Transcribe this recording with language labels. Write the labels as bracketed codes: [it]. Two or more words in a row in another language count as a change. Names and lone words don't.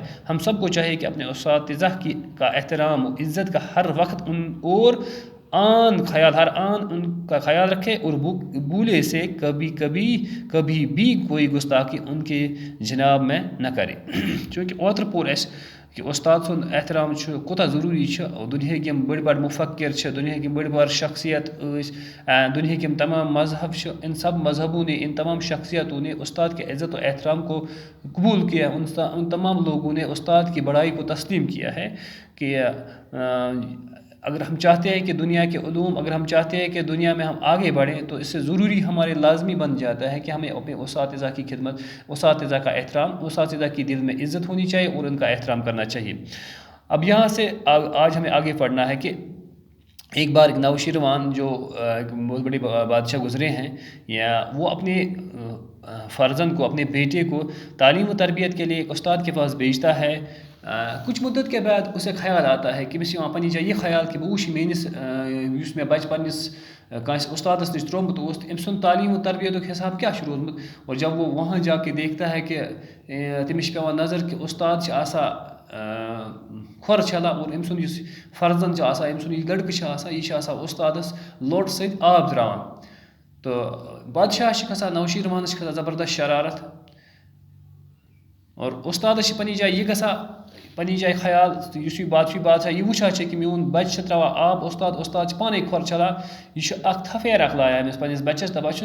[ur] ہم سب کو چاہیے کہ اپنے اساتذہ کا احترام و عزت کا ہر وقت ہر آن ان کا خیال رکھے اور بھولے سے کبھی بھی کوئی گستاخی ان کے جناب میں نہ کرے۔ [ks] چونکہ اوتر پور اس کہ استاد سُنٛد احترام کوتاہ ضروٗری چھُ۔ دُنیاہٕکۍ یِم بٔڑۍ بڑٕ مُفکر چھِ، دُنیاہٕکۍ یِم بٔڑۍ بار شخصیت ٲسۍ، دُنیاہٕکۍ یِم تمام مذہب چھِ، [ur] ان سب مذہبوں نے، ان تمام شخصیتوں نے استاد کے عزت و احترام کو قبول کیا۔ ان تمام لوگوں نے استاد کی بڑائی کو تسلیم کیا ہے کہ اگر ہم چاہتے ہیں کہ دنیا کے علوم، اگر ہم چاہتے ہیں کہ دنیا میں ہم آگے بڑھیں تو اس سے ضروری ہمارے لازمی بن جاتا ہے کہ ہمیں اپنے اساتذہ کی خدمت، اساتذہ کا احترام، اساتذہ کی دل میں عزت ہونی چاہیے اور ان کا احترام کرنا چاہیے۔ اب یہاں سے آج ہمیں آگے پڑھنا ہے کہ ایک بار نوشیروان جو بہت بڑے بادشاہ گزرے ہیں، یا وہ اپنے فرزند کو، اپنے بیٹے کو تعلیم و تربیت کے لیے ایک استاد کے پاس بھیجتا ہے۔ کچھ مدت کے بعد اسے خیال آتا ہے کہ [ks] مےٚ پنٛنہِ جایہِ یہِ خیال کہ بہٕ وٕچھِ میٛٲنِس یُس مےٚ بَچہِ پنٛنِس کٲنٛسہِ استادس نِش ترٛوومُت اوس تہٕ أمۍ سُنٛد تعلیٖم و تربیتُک حساب کیٛاہ چھُ روٗدمُت۔ [ur] اور جب وہ وہاں جا کے دیکھتا ہے کہ [ks] تٔمِس چھِ پیٚوان نظر کہ استاد چھِ آسان کھۄر چھلان اور أمۍ سُنٛد یُس فرزند چھُ آسان، أمۍ سُنٛد یہِ لڑکہٕ چھُ آسان، یہِ چھُ آسان استادس لوٹہٕ سۭتۍ آب ترٛاوان۔ تہٕ بادشاہس چھِ کھسان، نوشیروانس چھِ کھسان زبردست شرارت اور استادس چھِ پنٛنہِ جایہِ یہِ گژھان، پنٛنہِ جایہِ خیال یُس یہِ بادشاہ یہِ وٕچھان چھِ کہ میون بچہِ چھِ ترٛاوان آب استاد چھِ پانے کھۄر چھلان، یہِ چھُ اکھ تھفیر اکھ لایان أمِس پنٛنِس بچس دپان چھُس۔